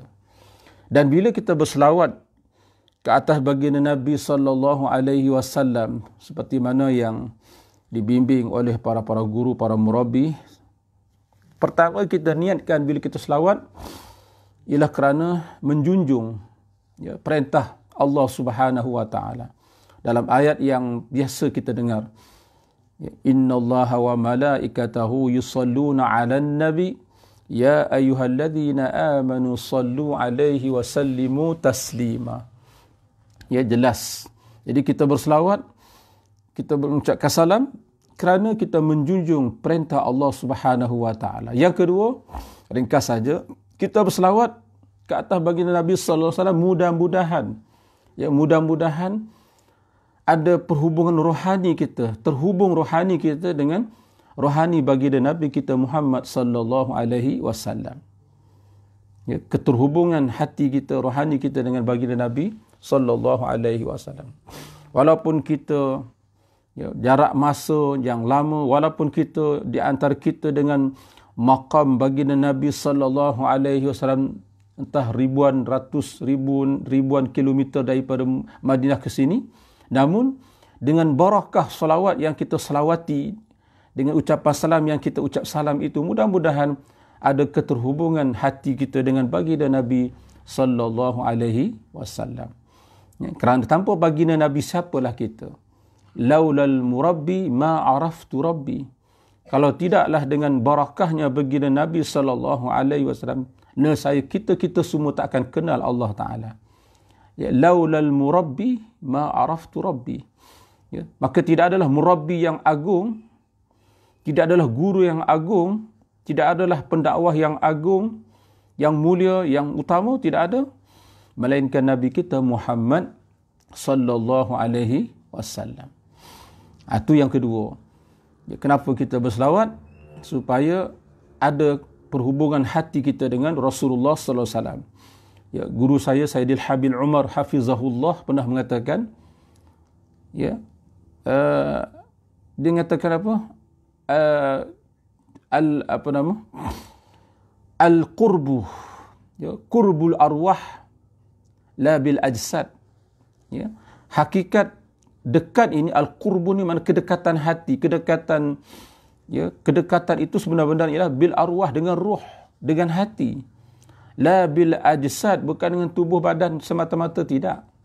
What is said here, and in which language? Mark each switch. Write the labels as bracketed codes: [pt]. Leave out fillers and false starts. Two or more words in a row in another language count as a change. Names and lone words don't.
[ms] Dan bila kita berselawat ke atas baginda Nabi [ar] صلى الله عليه وسلم [ms] seperti mana yang dibimbing oleh para guru, para murabbi, pertama kita niatkan bila kita selawat ialah kerana menjunjung perintah Allah [ar] سبحانه وتعالى. [ms] Dalam ayat yang biasa kita dengar, [ar] إن الله وملائكته يصلون على النبي يا أيها الذين آمنوا صلوا عليه وسلموا تسليما. [ms] Jelas. Jadi kita berselawat, kita mengucapkan salam kerana kita menjunjung perintah Allah [ar] سبحانه وتعالى. [ms] Yang kedua, ringkas saja, kita berselawat ke atas baginda Nabi [ar] صلى الله عليه وسلم, [ms] mudah-mudahan ada perhubungan rohani kita, terhubung rohani kita dengan rohani baginda Nabi kita Muhammad [ar] صلى الله عليه وسلم. [ms] Keterhubungan hati kita, rohani kita dengan baginda Nabi [ar] صلى الله عليه وسلم. [ms] Walaupun kita jarak masa yang lama, walaupun kita di antara kita dengan maqam baginda Nabi [ar] صلى الله عليه وسلم [ms] entah ribuan kilometer daripada Madinah ke sini, namun dengan barakah salawat yang kita salawati, dengan ucapan salam yang kita ucap salam itu, mudah-mudahan ada keterhubungan hati kita dengan baginda Nabi [ar] صلى الله عليه وسلم. [ms] Kerana tanpa baginda Nabi, siapalah kita? [ar] لولا المربي ما عرفت ربي. [ms] Kalau tidaklah dengan barakahnya baginda Nabi [ar] صلى الله عليه وسلم, [ms] nescaya kita semua tak akan kenal Allah Taala. [ar] لولا المربي ما عرفت ربي. [ms] Maka tidak adalah murabbi yang agung, tidak adalah guru yang agung, tidak adalah pendakwah yang agung, yang mulia, yang utama, tidak ada, melainkan Nabi kita Muhammad [ar] صلى الله عليه وسلم. [ms] Itu yang kedua. Kenapa kita berselawat? Supaya ada perhubungan hati kita dengan Rasulullah [ar] صلى الله عليه وسلم. [ms] Guru saya Sayyidil Habib Umar hafizahullah pernah mengatakan, dia mengatakan apa? [ar] القرب قرب الأرواح لا بالأجساد. [ms] Hakikat dekat ini, al-qurbu ni mana kedekatan hati, kedekatan itu sebenar-benar ialah [ar] بالأرواح, [ms] dengan ruh, dengan hati. [ar] لا بالأجساد, [ms] bukan dengan tubuh badan semata-mata, tidak.